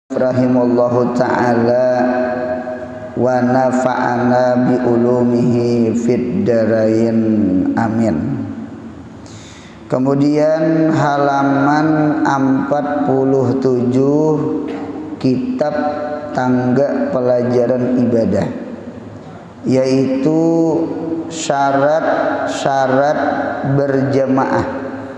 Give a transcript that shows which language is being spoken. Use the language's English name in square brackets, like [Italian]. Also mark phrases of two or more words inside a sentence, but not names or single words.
[Arabic] رحمه الله تعالى ونفعنا بعلومه في الدارين آمين. [Indonesian] Kemudian halaman 47 kitab tangga pelajaran ibadah, yaitu syarat-syarat berjamaah.